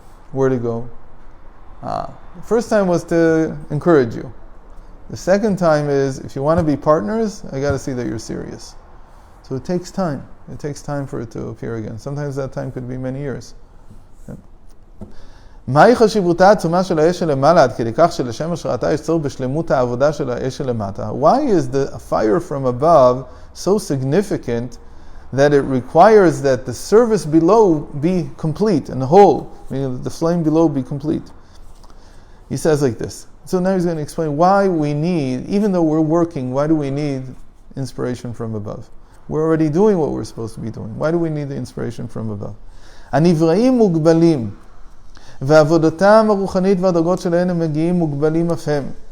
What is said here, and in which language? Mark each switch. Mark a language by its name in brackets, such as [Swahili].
[English] Where'd it go? The first time was to encourage you. The second time is, if you want to be partners, I got to see that you're serious. So it takes time. It takes time for it to appear again. Sometimes that time could be many years. [Hebrew] מהי חשיבותה העצומה של האש שלמעלה עד כדי כך שלשם השראתה יש צורך בשלמות העבודה של האש שלמטה? [English] Why is the fire from above so significant that it requires that the service below be complete and whole, meaning that the flame below be complete? He says like this. So now he's going to explain why we need, even though we're working, why do we need inspiration from above? We're already doing what we're supposed to be doing. Why do we need the inspiration from above? [Hebrew] הנבראים מוגבלים, ועבודתם הרוחנית והדרגות שלהם הם מגיעים מוגבלים אף הם.